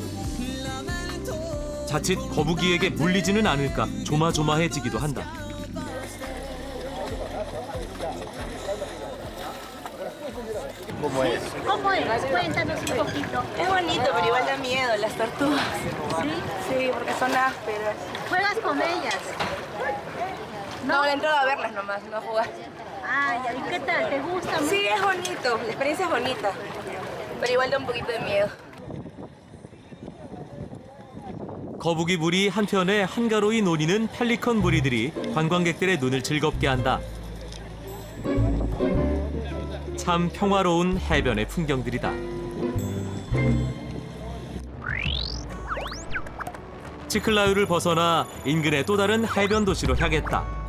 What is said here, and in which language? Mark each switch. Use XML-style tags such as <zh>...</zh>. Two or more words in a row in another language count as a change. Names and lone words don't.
<ko>자칫 거북이에게 물리지는 않을까 조마조마해지기도 한다.</ko> <es>¿Cómo es? Cuéntanos un poquito. Es bonito, pero igual da miedo las tortugas. ¿Sí? Sí, porque son ásperas. ¿Juegas con ellas? No, le he entrado a verlas nomás, no a jugar. Ah, ya. ¿Y qué tal? ¿Te gusta? Sí, es bonito, la experiencia es bonita, pero igual da un poquito de miedo.</es> <ko>거북이 무리 한편에 한가로이 노니는 펠리컨 무리들이 관광객들의 눈을 즐겁게 한다. 참 평화로운 해변의 풍경들이다. 치클라유를 벗어나 인근의 또 다른 해변 도시로 향했다.</ko>